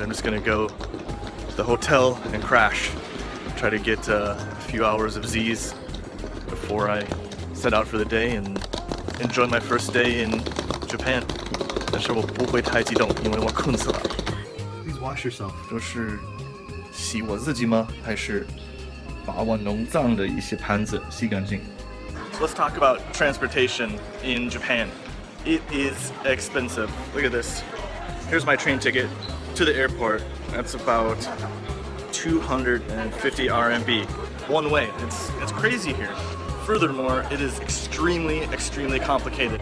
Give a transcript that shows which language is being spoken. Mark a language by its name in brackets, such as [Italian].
[English] I'm just gonna go to the hotel and crash. Try to get a few hours of Z's before I set out for the day and enjoy my first day in Japan. [Chinese] 但是我不会太激动，因为我困死了。 [English] Please wash yourself. [Chinese] 这是洗我自己吗？还是把我弄脏的一些盘子洗干净？ [English] So let's talk about transportation in Japan. It is expensive. Look at this. Here's my train ticket to the airport. That's about 250 RMB one way. It's crazy here. Furthermore, it is extremely complicated.